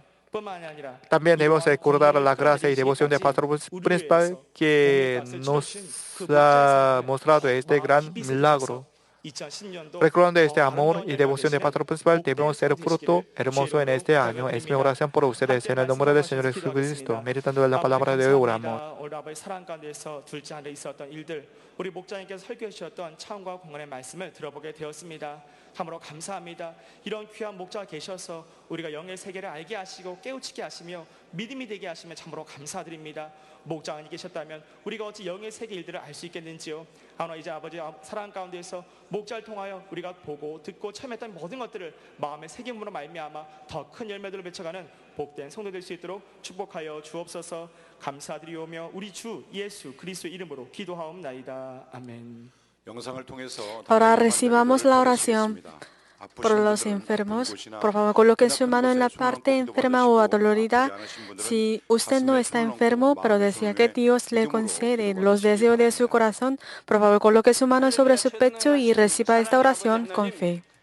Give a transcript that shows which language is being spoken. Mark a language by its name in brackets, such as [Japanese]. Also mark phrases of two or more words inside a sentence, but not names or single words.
[Spanish] También debemos recordar la gracia y devoción del pastor principal que nos ha mostrado este gran milagro. Recordando este amor y devoción del pastor principal, debemos ser fruto hermoso en este año. Es mi oración por ustedes en el nombre del Señor Jesucristo. Meditando en la palabra de hoy, oramos. [Korean] 우리 목자님께서 설교해 주셨던 차원과 공헌의 말씀을 들어보게 되었습니다. 참으로 감사합니다. 이런 귀한 목자가 계셔서 우리가 영의 세계를 알게 하시고 깨우치게 하시며 믿음이 되게 하시며 참으로 감사드립니다. 목자님이 계셨다면 우리가 어찌 영의 세계 일들을 알 수 있겠는지요. 하나 이제 아버지 사랑 가운데서 목자를 통하여 우리가 보고 듣고 체험했던 모든 것들을 마음의 새김으로 말미암아 더 큰 열매들을 맺혀가는 복된 성도 될 수 있도록 축복하여 주옵소서. 감사드리오며 우리 주 예수 그리스도 이름으로 기도하옵나이다. 아멘. [Spanish] Ahora recibamos la oración por los enfermos. Por favor, coloque su mano en la parte enferma o adolorida. Si usted no está enfermo, pero desea que Dios le concede los deseos de su corazón, por favor, coloque su mano sobre su pecho y reciba esta oración con fe.